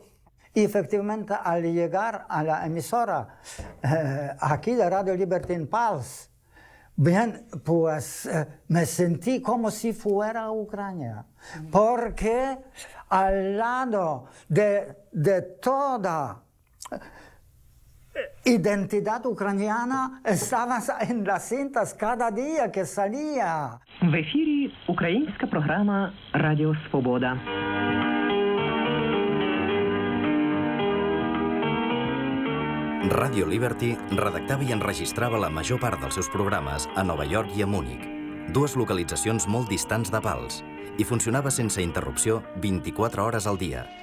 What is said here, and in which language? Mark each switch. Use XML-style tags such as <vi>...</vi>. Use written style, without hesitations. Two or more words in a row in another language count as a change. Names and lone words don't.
<es>Y efectivamente, al llegar a la emisora aquí de Radio Liberty en Pals, Bien, pues me sentí como si fuera Ucrania, porque al lado de toda identidad ucraniana estaba en las cintas cada día que salía.</es> <uk>В ефірі українська програма «Радіо Свобода».</uk> <ca>Radio Liberty redactava i enregistrava la major part dels seus programes a Nova York i a Múnich, dues localitzacions molt distants de Pals, i funcionava sense interrupció 24 hores al dia.</ca>